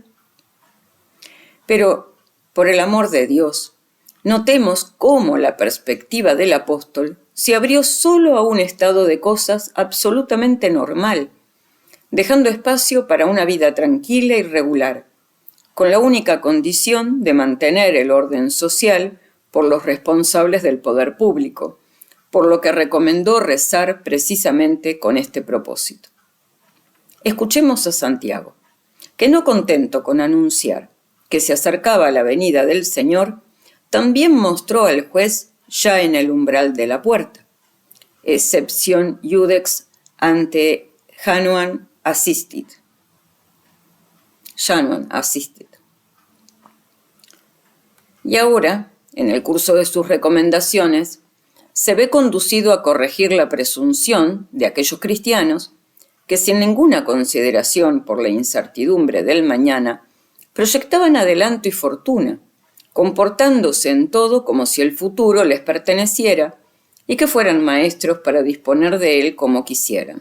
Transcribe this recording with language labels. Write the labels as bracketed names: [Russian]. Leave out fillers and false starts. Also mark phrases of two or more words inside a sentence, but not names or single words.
[Spanish] Pero, por el amor de Dios, notemos cómo la perspectiva del apóstol se abrió solo a un estado de cosas absolutamente normal, dejando espacio para una vida tranquila y regular, con la única condición de mantener el orden social por los responsables del poder público, por lo que recomendó rezar precisamente con este propósito. Escuchemos a Santiago, que no contento con anunciar que se acercaba la venida del Señor, también mostró al juez ya en el umbral de la puerta, excepción [Latin] iudex ante Januan assistit. [Spanish] Y ahora, en el curso de sus recomendaciones, se ve conducido a corregir la presunción de aquellos cristianos que, sin ninguna consideración por la incertidumbre del mañana, proyectaban adelanto y fortuna, comportándose en todo como si el futuro les perteneciera y que fueran maestros para disponer de él como quisieran.